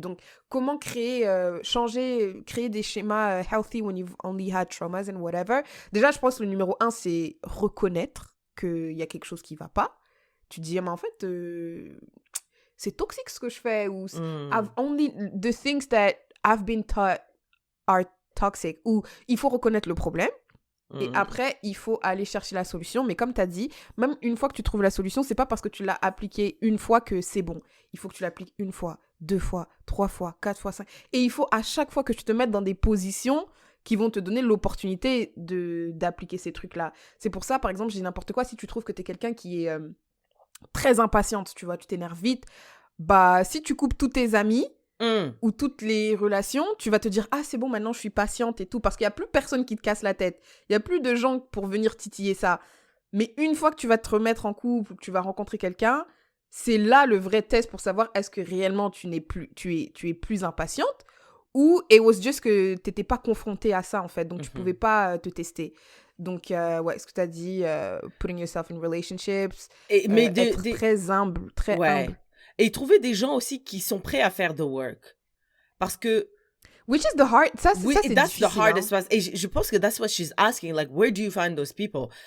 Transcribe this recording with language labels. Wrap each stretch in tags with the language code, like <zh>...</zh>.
<fr>Donc, comment créer des schémas healthy</fr> <en>when you've only had traumas and whatever.</en> <fr>Déjà, je pense que le numéro 1, c'est reconnaître qu'il y a quelque chose qui va pas, tu te dis, mais en fait, c'est toxique ce que je fais.</fr> <en>Ou the things that I've been taught are toxic.</en> <fr>Ou il faut reconnaître le problème. Et après, il faut aller chercher la solution. Mais comme tu as dit, même une fois que tu trouves la solution, c'est pas parce que tu l'as appliquée une fois que c'est bon. Il faut que tu l'appliques une fois, 2 fois, 3 fois, 4 fois, 5. Et il faut à chaque fois que tu te mettes dans des positions qui vont te donner l'opportunité d'appliquer ces trucs-là. C'est pour ça, par exemple, je dis n'importe quoi, si tu trouves que tu es quelqu'un qui est très impatiente, tu vois, tu t'énerves vite, bah si tu coupes tous tes amis, ou toutes les relations, tu vas te dire, ah, c'est bon, maintenant, je suis patiente et tout, parce qu'il n'y a plus personne qui te casse la tête. Il n'y a plus de gens pour venir titiller ça. Mais une fois que tu vas te remettre en couple, que tu vas rencontrer quelqu'un, c'est là le vrai test pour savoir est-ce que réellement tu es plus impatiente ou</fr> <en>it was just</en> <fr>que tu n'étais pas confrontée à ça, en fait. Donc, tu ne pouvais pas te tester. Donc, ouais, ce que tu as dit,</fr> <en>putting yourself in relationships,</en> <fr>être très humble, très humble. Et trouver des gens aussi qui sont prêts à faire</fr> <en>the work.</en> <fr>Parce que...</fr> <en>Which is the hard...</en> <fr>Ça, c'est</fr> <en>that's</en> <fr>difficile.</fr> <en>The hardest one.</en> <fr>Et je pense que</fr> <en>that's what she's asking. Like, where do you find those people?</en>